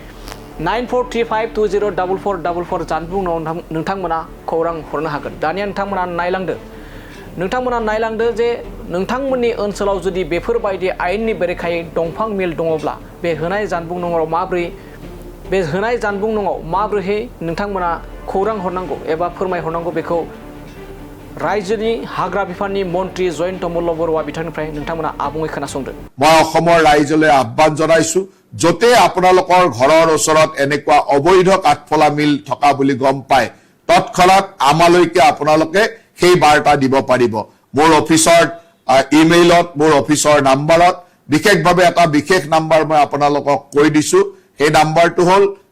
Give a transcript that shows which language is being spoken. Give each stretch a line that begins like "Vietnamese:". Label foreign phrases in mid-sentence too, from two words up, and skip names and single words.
Bodo: 9435204444 जानबुंआव नोंथांमोना खौरां हरनो हागोन दानिया नोंथांमोना नायलांदो जे नोंथांमोननि ओनसोलाव जुदि बेफोरबायदि आयेननि बेरेखायै दंफां मिल दङब्ला बे होनाय जानबुं नंआव माबोरैहाय नोंथांमोना खौरां हरनांगौ एबा फोरमायहरनांगौ बेखौ रायजोनि हाग्रा बिफाननि मन्त्रि जयन्त मल्ल बर'आ बिथांनिफ्राय नोंथांमोना आबुङै खोनासंदो
Assamese: মই অসমৰ ৰাইজলৈ আহ্বান জনাইছো যতে আপোনালোকৰ ঘৰৰ ওচৰত এনেকুৱা অবৈধ কাঠফলা মিল থকা বুলি গম পায় তৎক্ষণাৎ আমালৈকে আপোনালোকে সেই বাৰ্তা দিব পাৰিব মোৰ অফিচৰ ইমেইলত মোৰ অফিচৰ নাম্বাৰত বিশেষভাৱে এটা বিশেষ নাম্বাৰ মই আপোনালোকক কৈ দিছো সেই নাম্বাৰটো হ'ল